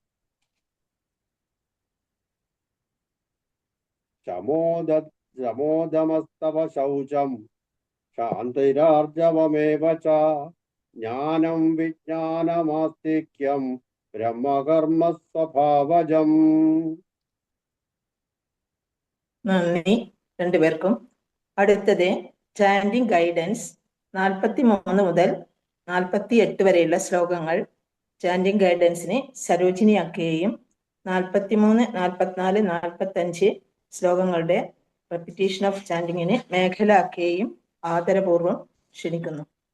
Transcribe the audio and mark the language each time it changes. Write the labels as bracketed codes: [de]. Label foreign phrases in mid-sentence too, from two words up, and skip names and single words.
[sa] शमोदमस्तव शौचं शान्तिरार्जवमेव च ज्ञानं विज्ञानमास्तिक्यं ब्रह्मकर्म स्वभावजम्. [ml] നന്ദി രണ്ടുപേർക്കും. അടുത്തത് [en] chanting guidance [ml] 43 മുതൽ 48 വരെയുള്ള ശ്ലോകങ്ങൾ [en] chanting guidance-ിന് [ml] സരോജിനി അക്കയെയും 43, 44, 45 ശ്ലോകങ്ങളുടെ [en] repetition of chanting-ിന് [ml] മേഖല അക്കയെയും ആദരപൂർവം ക്ഷണിക്കുന്നു.